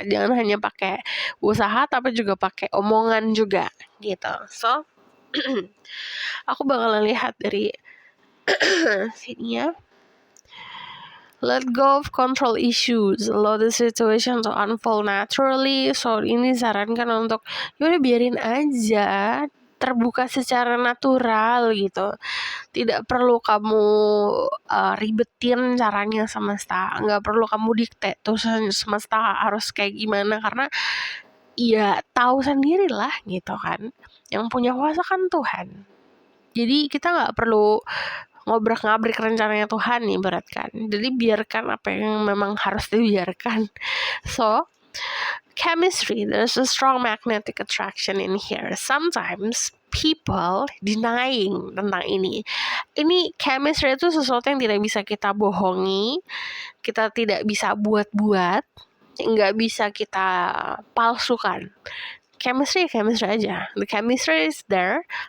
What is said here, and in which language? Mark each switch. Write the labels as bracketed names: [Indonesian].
[Indonesian] Jangan hanya pakai usaha tapi juga pakai omongan juga gitu. So aku bakalan lihat dari sini ya. [English] Let go of control issues, allow the situation to unfold naturally. [Indonesian] So ini sarankan untuk yaudah biarin aja, terbuka secara natural gitu. Tidak perlu kamu ribetin caranya semesta, nggak perlu kamu dikte tuh semesta harus kayak gimana, karena ya tahu sendirilah gitu kan, yang punya kuasa kan Tuhan. Jadi kita nggak perlu ngobrak-ngabrik rencananya Tuhan nih, berat kan. Jadi biarkan apa yang memang harus dibiarkan. [English] So chemistry, there's a strong magnetic attraction in here. Sometimes people denying [Indonesian] tentang ini. Ini chemistry itu sesuatu yang tidak bisa kita bohongi, kita tidak bisa buat-buat, nggak bisa kita palsukan. [English] Chemistry aja. The chemistry is there.